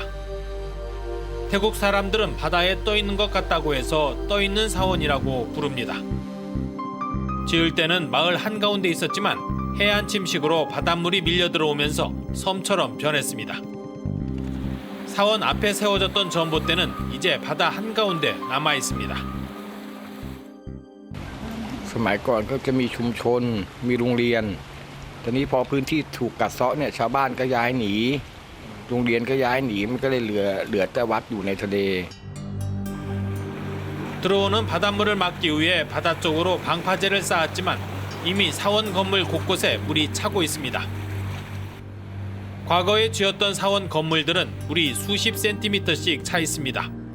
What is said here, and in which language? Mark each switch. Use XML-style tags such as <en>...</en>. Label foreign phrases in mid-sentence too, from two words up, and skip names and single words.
<ko>태국 사람들은 바다에 떠 있는 것 같다고 해서 떠 있는 사원이라고 부릅니다. 지을 때는 마을 한가운데 있었지만 해안 침식으로 바닷물이 밀려 들어오면서 섬처럼 변했습니다. 사원 앞에 세워졌던 전봇대는 이제 바다 한가운데 남아 있습니다.</ko> <th>สมัยก่อนก็จะมีชุมชนมีโรงเรียนตอนนี้พอพื้นที่ถูกกัดเซาะเนี่ยชาวบ้านก็ย้ายหนีโรงเรียนก็ย้ายหนีมันก็เลยเหลือแต่วัดอยู่ในทะเล</th> <ko>들어오는 바닷물을 막기 위해 바다 쪽으로 방파제를 쌓았지만 이미 사원 건물 곳곳에 물이 차고 있습니다. 과거에 지었던 사원 건물들은 물이 수십 센티미터씩 차 있습니다.</ko>